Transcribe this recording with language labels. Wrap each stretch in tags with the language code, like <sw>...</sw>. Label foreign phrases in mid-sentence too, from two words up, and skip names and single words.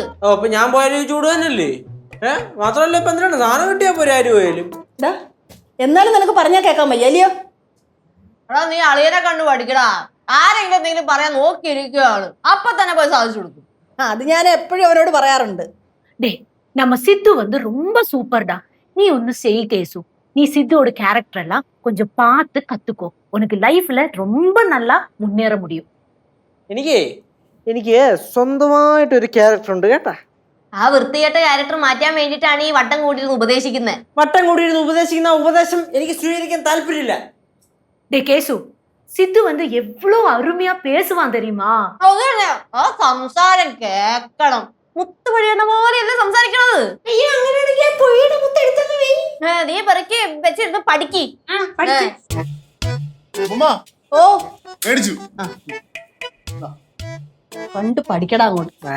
<ml>ഓ ഇപ്പൊ ഞാൻ പോയാലും ചൂട് തന്നെയല്ലേ? മാത്രമല്ല ഇപ്പൊ എന്തിനാണ് സാധനം കിട്ടിയാ പോരെ ആര് പോയാലും. എന്നാലും നിനക്ക് പറഞ്ഞാൽ കേൾക്കാൻ വയ്യ അല്ലയോ? എടാ നീ അളിയനെ കണ്ടു പഠിക്കടാ. ആരെങ്കിലും എന്തെങ്കിലും പറയാൻ നോക്കിയിരിക്കുകയാണ്, അപ്പൊ തന്നെ പോയി സാധിച്ചു കൊടുക്കും. അത് ഞാൻ എപ്പോഴും അവരോട് പറയാറുണ്ട്.</ml> <ta>டே நம்ம சித்து வந்து ரொம்ப சூப்பர்டா. நீ ஒன்னு செய் கேசு. நீ சித்துவோட கேரக்டர் எல்லாம் கொஞ்சம் பார்த்து கத்துக்கோ. உனக்கு லைஃப்ல ரொம்ப நல்லா முன்னேற முடியும்.</ta> <ml>എനിക്ക് സ്വന്തമായിട്ടൊരു ക്യാരക്ടർ ഉണ്ട് കേട്ടാ. ആ വൃത്തികെട്ട ക്യാരക്ടർ മാറ്റാൻ വേണ്ടിട്ടാണ് ഈ വട്ടം കൂടിയിരുന്ന് ഉപദേശിക്കുന്നത്. വട്ടം കൂടിയിരുന്ന് ഉപദേശിക്കുന്ന ഉപദേശം എനിക്ക് സ്വീകരിക്കാൻ താല്പര്യമില്ല.</ml> <ta>டே கேசு சித்து வந்து எவ்வளவு அருமையா பேசுவான் தெரியுமா?</ta> <ml>ആ സംസാരം കേക്കണം. മുത്ത് വഴിയുന്ന പോലെയല്ല സംസാരിക്കണത്. നീ പെറുക്കി വെച്ചിരുന്ന് പഠിക്ക്. ഓ മേടിച്ചു കണ്ട് പഠിക്കടാ അങ്ങോട്ട്.</ml>